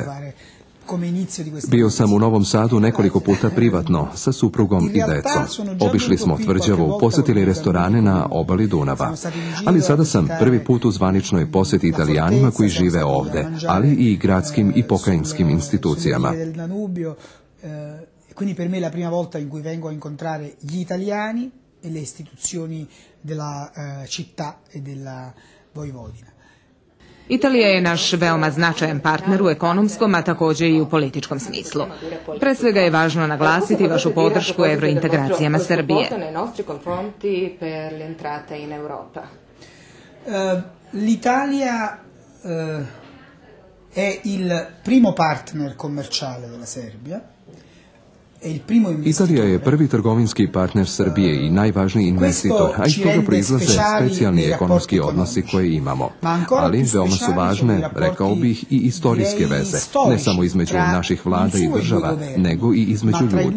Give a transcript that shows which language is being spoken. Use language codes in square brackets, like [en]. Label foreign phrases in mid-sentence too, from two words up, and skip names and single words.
[sr] Bio sam u Novom Sadu nekoliko puta privatno, sa suprugom i decom. Obišli smo tvrđavu, posjetili restorane na obali Dunava. Ali sada sam prvi put u zvaničnoj posjeti Italijanima koji žive ovde, ali i gradskim i pokrajinskim institucijama. [it] Quindi per me è la prima volta in cui vengo a incontrare gli italiani e le istituzioni della città e della Vojvodina. [sr] Italija je naš veoma značajan partner u ekonomskom, a također i u političkom smislu. Pre svega je važno naglasiti vašu podršku evrointegracijama Srbije. [it] L'Italia è il primo partner commerciale della Serbia. [sr] Italija je prvi trgovinski partner Srbije i najvažniji investitor, a iz toga proizlaze specijalni ekonomski odnosi koje imamo. Ali veoma su važne, rekao bih, i istorijske veze, ne samo između naših vlada i država, nego i između ljudi.